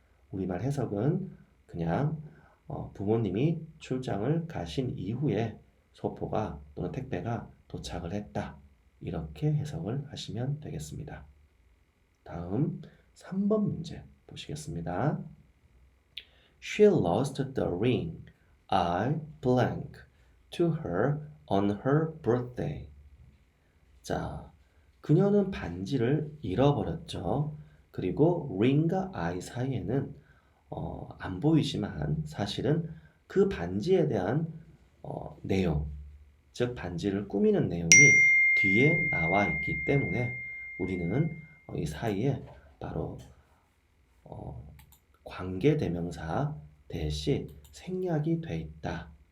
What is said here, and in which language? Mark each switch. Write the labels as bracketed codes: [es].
[ko] 우리말 해석은 그냥 부모님이 출장을 가신 이후에 소포가 또는 택배가 도착을 했다 이렇게 해석을 하시면 되겠습니다. 다음 3번 문제 보시겠습니다. [en] She lost the ring I blank to her on her birthday. [ko] 자, 그녀는 반지를 잃어버렸죠. 그리고 ring과 I 사이에는 안 보이지만 사실은 그 반지에 대한 내용, 즉 반지를 꾸미는 내용이 뒤에 나와 있기 때문에 우리는 이 사이에 바로 관계대명사 대시 생략이 돼 있다.